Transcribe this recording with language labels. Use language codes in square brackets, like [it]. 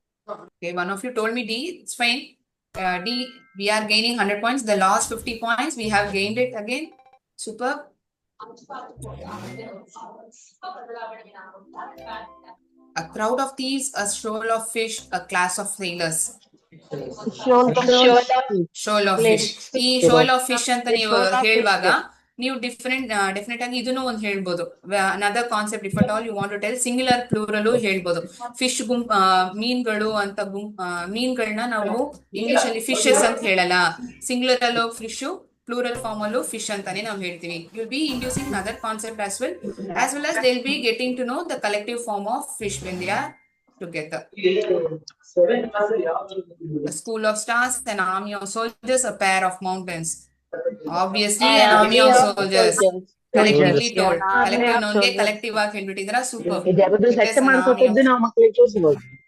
[en] Okay, one of you told me D. It's fine. D, we are gaining 100 points. The last 50 points, we have gained it again. Superb. A crowd of thieves, a shoal of fish, a class of sailors. Shoal Shoal of fish. [kn] ಈ shoal of fish ಅಂತ ನೀವು ಹೇಳುವಾಗ ನೀವು definite ಆಗಿ ಇದನ್ನು ಒಂದು ಹೇಳ್ಬೋದು. [en] Another concept if at all you want to tell singular plural ಹೇಳ್ಬೋದು. [kn] ಫಿಶ್ ಮೀನ್ಗಳು ಅಂತ ಮೀನ್ಗಳನ್ನ ನಾವು ಇಂಗ್ಲಿಷ್ ಅಲ್ಲಿ ಫಿಶಸ್ ಅಂತ ಹೇಳಲ್ಲ. ಸಿಂಗ್ಯುಲರ್ ಅಲ್ಲೂ ಫಿಶ್, ಪ್ಲೂರಲ್ ಫಾರ್ಮ್ ಅಲ್ಲೂ ಫಿಶ್ ಅಂತಾನೆ ನಾವು ಹೇಳ್ತೀವಿ. You will be inducing other concept [en] as well as they will be getting to know the collective form of fish when they are together. A school of stars, an army of soldiers, a pair of mountains. Obviously, an army of soldiers. Collectively told. [kn] Collective ನೊಂದೇ collective ಆಗಿ ಹೇಳ್ಬಿಟ್ಟಿದ್ರ. [en] Super. [kn] ಇದೆರಡು set ಮಾಡ್ಕೊಟ್ಟಿದ್ದು ನಾವು ಮಕ್ಕಳಿಗೆ ತೋರಿಸಬಹುದು.